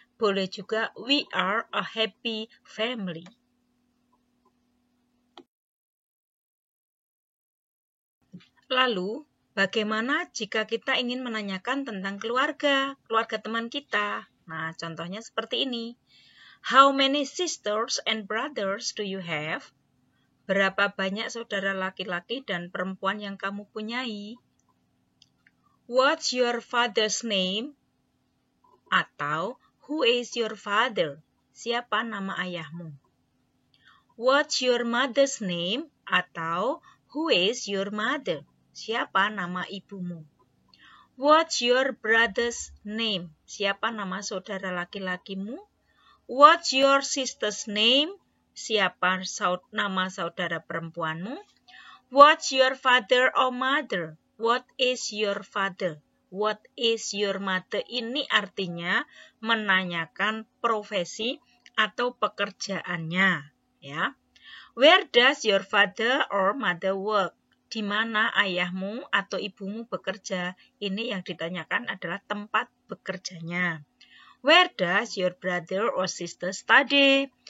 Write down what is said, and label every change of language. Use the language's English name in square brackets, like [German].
[Indonesian] Boleh juga [English] we are a happy family. [Indonesian] Lalu, bagaimana jika kita ingin menanyakan tentang keluarga teman kita? Nah, contohnya seperti ini. [English] How many sisters and brothers do you have? [Indonesian] Berapa banyak saudara laki-laki dan perempuan yang kamu punyai? [English] What's your father's name? Atau, who is your father? [Indonesian] Siapa nama ayahmu? [English] What's your mother's name? Atau, who is your mother? [Indonesian] Siapa nama ibumu? [English] What's your brother's name? [Indonesian] Siapa nama saudara laki-lakimu? [English] What's your sister's name? [Indonesian] Siapa nama saudara perempuanmu? [English] What's your father or mother? What is your father? What is your mother? [Indonesian] Ini artinya menanyakan profesi atau pekerjaannya, ya. [English] Where does your father or mother work? [Indonesian] Di mana ayahmu atau ibumu bekerja? Ini yang ditanyakan adalah tempat bekerjanya. [English] Where does your brother or sister study?